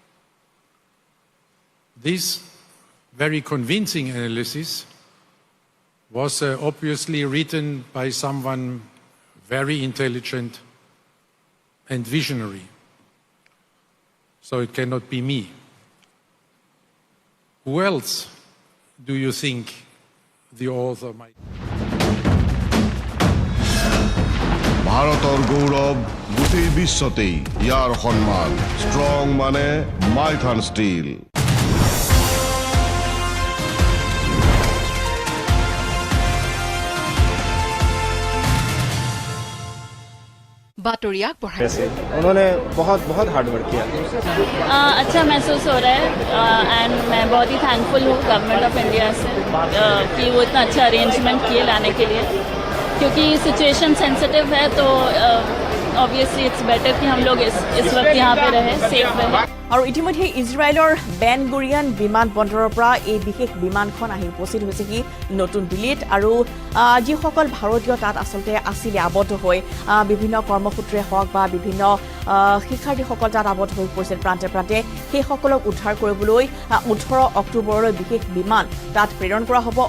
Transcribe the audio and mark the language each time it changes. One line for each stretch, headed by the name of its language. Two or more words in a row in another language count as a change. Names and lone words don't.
English: This very convincing analysis was obviously written by someone very intelligent and visionary, so it cannot be me. Who else do you think the author might?
Assamese: ভাৰতৰ গৌৰৱ গোটেই বিশ্বতেই ইয়াৰ সন্মান ষ্ট্ৰং মানে মাইথান ষ্টীল
Hindi: बातों याक बढ़ाई उन्होंने बहुत
English: hard work
Hindi: किया अच्छा महसूस हो रहा है एंड मैं बहुत ही थैंकफुल हूँ गवर्नमेंट ऑफ इंडिया से कि वो इतना अच्छा अरेंजमेंट किए लाने के लिए क्योंकि
English: situation sensitive
Hindi: है तो
English: obviously it's better
Hindi: कि हम लोग इस वक्त यहाँ पे रहे सेफ रहे
Assamese: আৰু ইতিমধ্যে ইজৰাইলৰ বেন গুৰিয়ান বিমান বন্দৰৰ পৰা এই বিশেষ বিমানখন আহি উপস্থিত হৈছে কি নতুন দিল্লীত আৰু যিসকল ভাৰতীয় তাত আচলতে আছিল আবদ্ধ হৈ বিভিন্ন কৰ্মসূত্ৰে হওক বা বিভিন্ন শিক্ষাৰ্থীসকল তাত আবদ্ধ হৈ পৰিছিল প্ৰান্তে প্ৰান্তে সেইসকলক উদ্ধাৰ কৰিবলৈ 18 অক্টোবৰলৈ বিশেষ বিমান তাত প্ৰেৰণ কৰা হ'ব